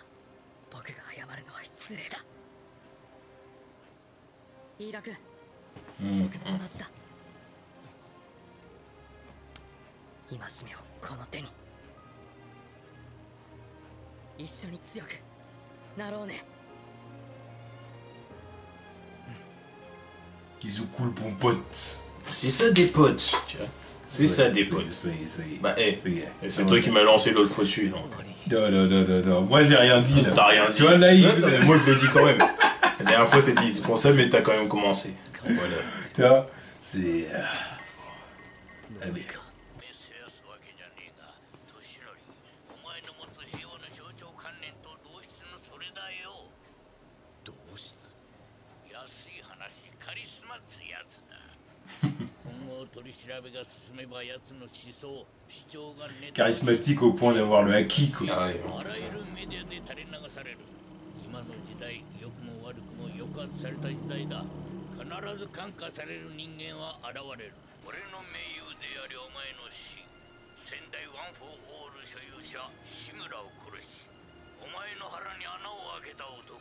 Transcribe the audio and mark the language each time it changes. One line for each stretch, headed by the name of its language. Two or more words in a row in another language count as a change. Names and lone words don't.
Japanese: 僕が謝るのは失礼だ。飯田君、僕も同じだ。戒めをこの手に。一緒に強くなろうね。
French: Ils ont cool pour potes. C'est ça des potes, tu vois. C'est ça des potes. Ça y est, ça y est. Bah, Ça y est. c'est toi qui m'as lancé l'autre fois dessus, non? Non. Moi, j'ai rien dit, là. T'as rien dit. Tu vois, là, moi, je le dis quand même. La dernière fois, c'était pour ça, mais t'as quand même commencé. Voilà. Tu vois, c'est... Allez.
Japanese: 取り調べが進めば奴の思想主張がネタ
French: Charismatique au point d'avoir le haki, quoi.
Japanese: あらゆるメディアで垂れ流される。今の時代、良くも悪くも抑圧された時代だ。必ず感化される人間は現れる。俺の盟友でありお前の死、仙台ワン・フォー・オール所有者志村を殺し、お前の腹に穴を開けた男。